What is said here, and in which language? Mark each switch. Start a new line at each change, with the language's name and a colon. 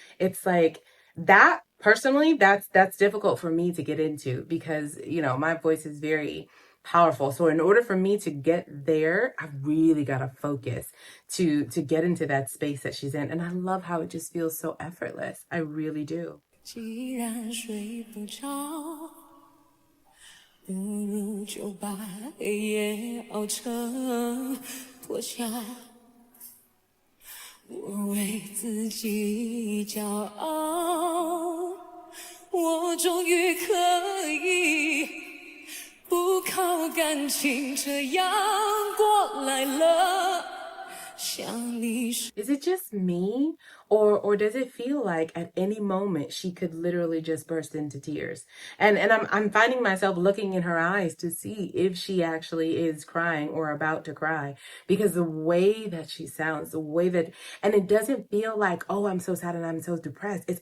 English: It's like that personally, that's difficult for me to get into because, you know, my voice is very powerful. So in order for me to get there, I really got to focus to get into that space that she's in. And I love how it just feels so effortless. I really do.
Chinese: 既然睡不着，不如就把黑夜熬成脱壳。我为自己骄傲，我终于可以不靠感情这样过来了。
English: Is it just me? Or does it feel like at any moment she could literally just burst into tears? And I'm finding myself looking in her eyes to see if she actually is crying or about to cry. Because the way that she sounds, the way that, and it doesn't feel like, oh, I'm so sad and I'm so depressed.